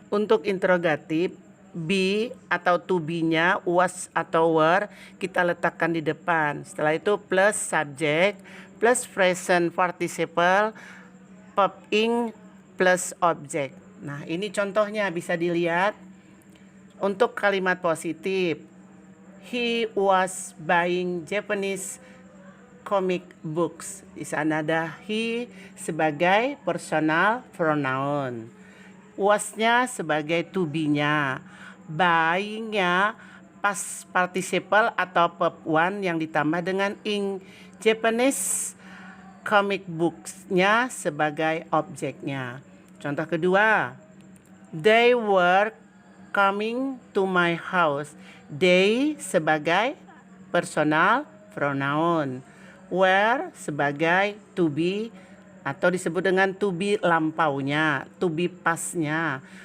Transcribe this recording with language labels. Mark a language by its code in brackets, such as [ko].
[id] Untuk interrogatif, be atau to be-nya, was atau were kita letakkan di depan. Setelah itu plus subject plus present participle, verb ing plus object. Nah, ini contohnya bisa dilihat. Untuk kalimat positif, [en] he was buying Japanese comic books. [id] Di sana ada he sebagai personal pronoun. Was-nya sebagai to be-nya. Buying-nya past participle atau verb one yang ditambah dengan ing. Japanese comic books-nya sebagai objeknya. Contoh kedua, [en] they were coming to my house. [id] They sebagai personal pronoun. Were sebagai to be atau disebut dengan to be lampaunya, to be pastnya.